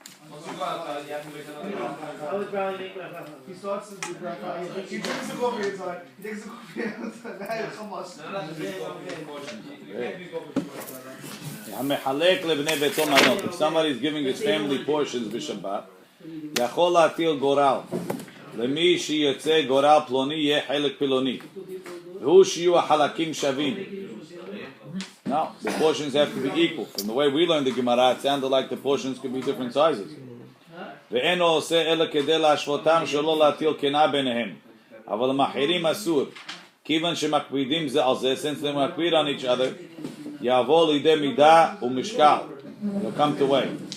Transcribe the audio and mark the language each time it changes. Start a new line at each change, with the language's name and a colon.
English: Once you go outside, you have to make another. He starts to do bracha. He takes the coffee inside. He takes the coffee outside. Now it's
Hebrew: המחלק לבני ביתו מנות.
English: If somebody is giving his family portions בשבת,
Hebrew: יכול להטיל גורל. למי שיוצא גורל פלוני יהיה חלק פלוני. והוא שיהיו החלקים שווים.
English: No, the portions have to be equal. From the way we learned the Gemara, it sounded like the portions could be different sizes.
Hebrew: ואינו עושה אלא כדי להשוותם שלא להטיל קנאה ביניהם. אבל המחירים אסור. כיוון שמקפידים זה על זה,
English: since they
Hebrew: מקפיד
English: on each other,
Hebrew: יעבור לידי מידה ומשקל.
English: They'll come to weigh.